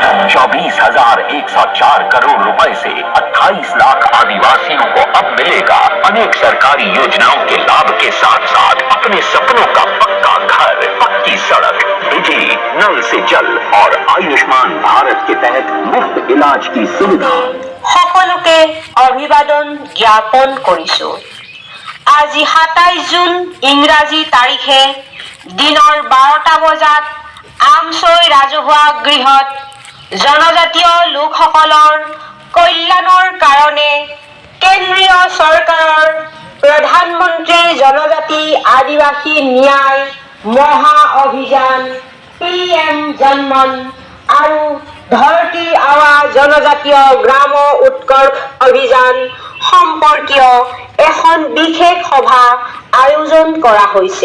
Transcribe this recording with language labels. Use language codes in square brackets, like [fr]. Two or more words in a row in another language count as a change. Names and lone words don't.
[hi] 24,104 करोड़ रुपए से 28 लाख आदिवासियों को अब मिलेगा अनेक सरकारी योजनाओं के लाभ के साथ साथ अपने सपनों का पक्का घर, पक्की सड़क, बिजली, नल से जल और आयुष्मान भारत के तहत मुफ्त इलाज की सुविधा। [as] সকলোকে অভিবাদন জ্ঞাপন কৰিছো। আজি 27 জুন ইংৰাজী তাৰিখে দিনৰ 12টা বজাত আমছৈ ৰাজহুৱা গৃহত জনজাতীয় লোকসকলৰ কল্যাণৰ কাৰণে কেন্দ্ৰীয় চৰকাৰৰ প্ৰধানমন্ত্ৰী জনজাতি আদিবাসী ন্যায় মহা অভিযান PM জনমন আৰু ধৰতী আৱা জনজাতীয় গ্ৰাম উৎকৰ্ষ অভিযান সম্পৰ্কীয় এখন বিশেষ সভা আয়োজন কৰা হৈছে।